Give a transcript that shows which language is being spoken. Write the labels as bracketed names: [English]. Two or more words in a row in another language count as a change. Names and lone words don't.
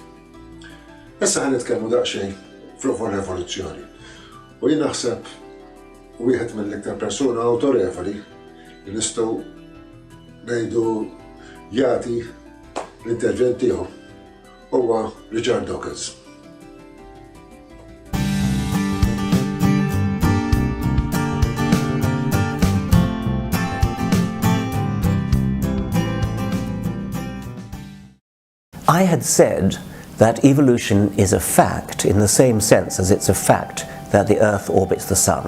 [Maltese] Issa ħan nitkellmu daqsxejn fuq ir-rivoluzzjoni. U jien naħseb wieħed mill-iktar persuna awtorevoli li nistgħu ngħidu jagħti l-intervent tiegħu huwa Richard Dawkins. [English] I had said that evolution is a fact in the same sense as it's a fact that the Earth orbits the Sun.